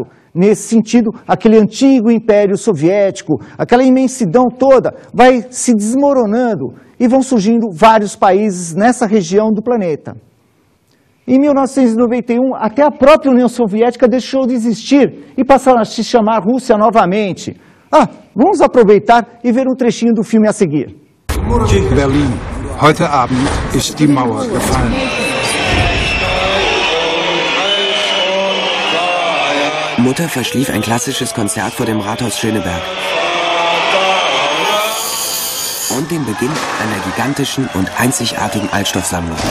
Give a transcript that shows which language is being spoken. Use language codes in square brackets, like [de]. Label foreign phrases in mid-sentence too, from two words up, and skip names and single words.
[pt] Nesse sentido, aquele antigo Império Soviético, aquela imensidão toda, vai se desmoronando e vão surgindo vários países nessa região do planeta. Em 1991, até a própria União Soviética deixou de existir e passou a se chamar Rússia novamente. Vamos aproveitar e ver um trechinho do filme a seguir. [de] Berlin. Heute Abend ist die Mauer gefallen. Mutter verschlief ein klassisches Konzert vor dem Rathaus Schöneberg. Und den Beginn einer gigantischen und einzigartigen Altstoffsammlung.